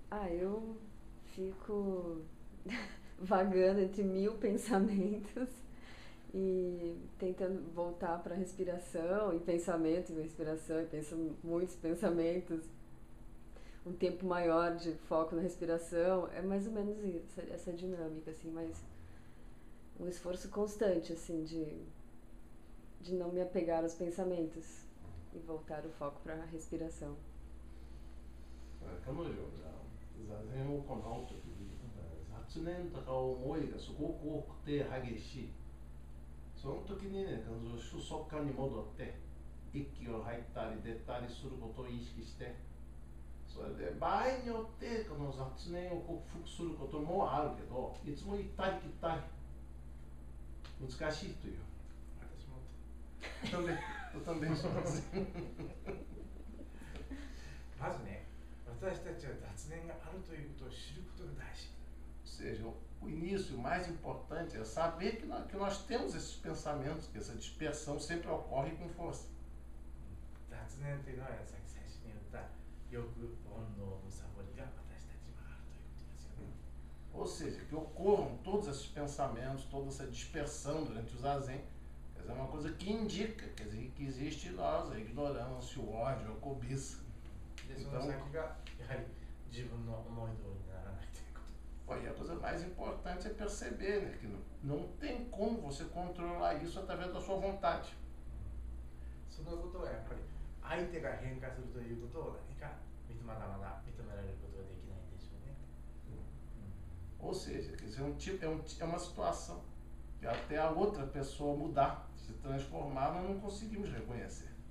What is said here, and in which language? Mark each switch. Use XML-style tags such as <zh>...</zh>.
<pt>Eu fico vagando entre 1000 pensamentos e tentando voltar para a respiração e pensamento e respiração, e muitos pensamentos, um tempo maior de foco na respiração, é mais ou menos isso, essa dinâmica, assim, mas um esforço constante, assim, de não me apegar aos pensamentos e voltar o foco para a respiração.</pt> <ja>彼女が座禅を行うときに雑念とか思いがすごく多くて激しい。その時にね、彼女主足感に戻って息を吐いたり出たりすることを意識して、それで場合によってこの雑念を克服することもあるけど、いつも行ったり来たり難しいという。私も</ja> <pt>também</pt> <ja>します。まずね、私たちは雑念があるということを知ることが大事。</ja> <pt>Ou seja, o início, o mais importante é saber que nós temos esses pensamentos, que essa dispersão sempre ocorre com força.</pt> <ja>雑念というのはさっき最初に言った欲、煩悩、むさぼりが私たちはあるということですよね。</ja> <pt>Ou seja, que ocorram todos esses pensamentos, toda essa dispersão durante o zazen, quer dizer, é uma coisa que indica, quer dizer, que existe em nós a ignorância, o ódio, a cobiça.</pt> <ja>で、その先がやはり自分の思い通りにならないということ。</ja> <pt>E a coisa mais importante é perceber, né, que não tem como você controlar isso através da sua vontade.</pt> <ja>そのことはやっぱり相手が変化するということを何かまだまだ認められることができないんでしょうね。</ja> <pt>Ou seja, quer dizer, é uma situação que até a outra pessoa mudar, se transformar, nós não conseguimos reconhecer.</pt>